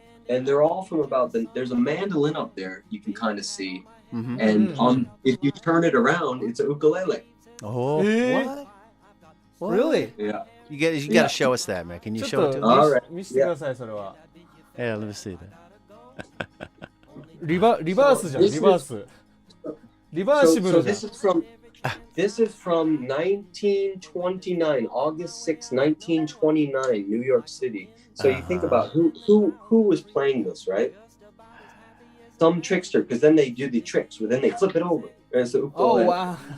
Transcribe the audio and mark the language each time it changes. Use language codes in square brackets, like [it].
[en] And they're all from about there's a mandolin up there you can kind of see. And if you turn it around, it's a ukulele. What? Really? Yeah. You got to show us that, man. Can you show it to us? All right. [ja] 見せてください、それは。 [en] Yeah, let me see that. [ja] リバースじゃん、リバース。リバーシブルじゃん。 [en] This is from 1929, August 6, 1929, New York City. So you think about who was playing this, right? Some trickster, because then they do the tricks, but then they flip it over. Oh, wow.